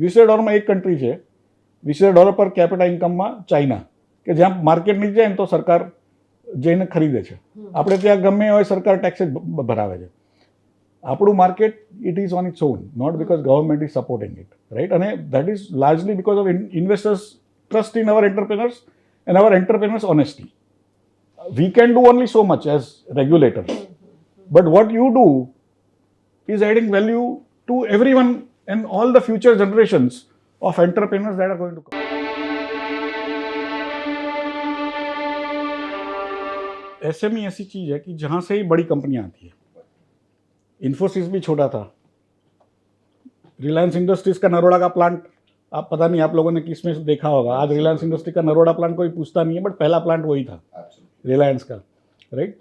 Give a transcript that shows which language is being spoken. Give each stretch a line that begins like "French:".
Gujarati: $20,000 એક કન્ટ્રી છે, $20,000 પર કેપિટા ઇન્કમમાં ચાઇના, કે જ્યાં માર્કેટ નીચે જાય ને તો સરકાર જઈને ખરીદે છે. આપણે ત્યાં ગમે હોય સરકાર ટેક્સ જ ભરાવે છે. આપણું market
English: it is on its own, not because government is supporting it,
Gujarati: right?
English: અને that is largely because of investors trust in our entrepreneurs and our entrepreneurs honesty. We can do only so much as regulators, but what you do is adding value to everyone and all the future generations of entrepreneurs that are going to come.
Hindi: SME ऐसी चीज़ है कि जहाँ से ही बड़ी कंपनियाँ आती है. इन्फोसिस भी छोटा था, रिलायंस इंडस्ट्रीज का नरोड़ा का प्लांट, आप पता नहीं आप लोगों ने किस में देखा होगा, आज रिलायंस इंडस्ट्री का नरोड़ा प्लांट कोई पूछता नहीं है, बट पहला प्लांट वही था रिलायंस का, राइट?